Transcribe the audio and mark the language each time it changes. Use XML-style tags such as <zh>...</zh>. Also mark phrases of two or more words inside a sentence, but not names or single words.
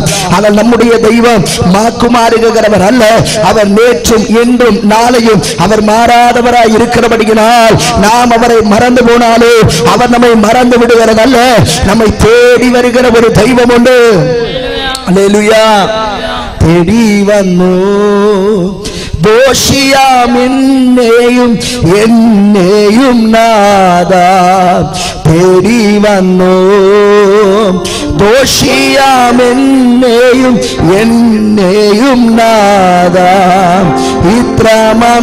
<ta>ஆனால் நம்முடைய தெய்வம் மாறுகிறவர் அல்ல. அவர் நேற்றும் இன்றும் நாளையும் அவர் மாறாதவராய் இருக்கிறபடியினால் நாம் அவரை மறந்து போனாலே அவர் நம்மை மறந்து விடுகிறதல்ல, நம்மை தேடி வருகிற ஒரு தெய்வம் உண்டு. அல்லேலூயா. தேடி வந்தோ</ta> <ml>ദോഷിയാം എന്നെയും നാദാ തേടി വന്നു. ദോഷിയാം എന്നെയും നാദാ ഇത്രമാം</ml>